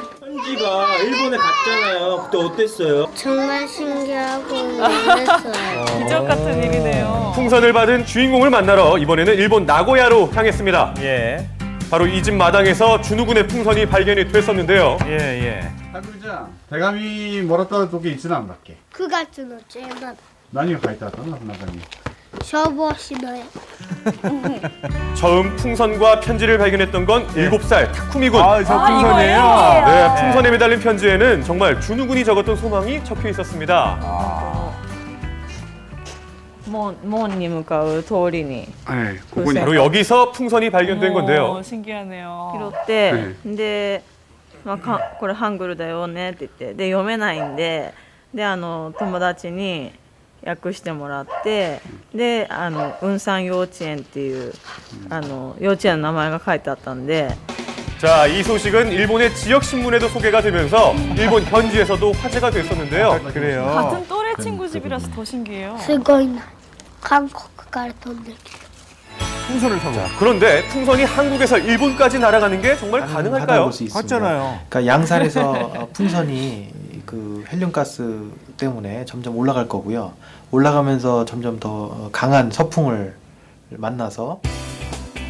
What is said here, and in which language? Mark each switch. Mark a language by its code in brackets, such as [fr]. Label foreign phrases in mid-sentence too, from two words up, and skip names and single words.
[ko] 편지가 일본에 갔잖아요. 그때 어땠어요? 정말 신기하고 놀랐어요. 기적 같은 일이네요. 풍선을 받은 주인공을 만나러 이번에는 일본 나고야로 향했습니다. 바로 이 집 마당에서 준우 군의 풍선이 발견이 됐었는데요. [ja] 하루자 手紙もらった時いつなんだっけ 9月の17 何が書いてあったの中に消防士の絵 [ko] 처음 풍선과 편지를 발견했던 건 7살 타쿠미 군. 저 풍선이에요? 네, 풍선에 매달린 편지에는 정말 준우 군이 적었던 소망이 적혀 있었습니다. [ja] 門に向かう通りに [ko] 바로 여기서 풍선이 발견된 건데요. 신기하네요. [ja] 拾ってで、これハングルだよねって言ってで読めないんで友達に訳してもらってで雲山幼稚園っていう幼稚園の名前が書いてあったんで [ko] 자, 이 소식은 일본의 지역 신문에도 소개가 되면서 일본 현지에서도 화제가 됐었는데요. 그래요. 같은 또래 친구 집이라서 더 신기해요. [ja] すごいな韓国から飛んできた [ko] 풍선을 타고. 그런데 풍선이 한국에서 일본까지 날아가는 게 정말 가능할까요? 맞잖아요. 그러니까 양산에서 풍선이 그 헬륨가스 때문에 점점 올라갈 거고요. 올라가면서 점점 더 강한 서풍을 만나서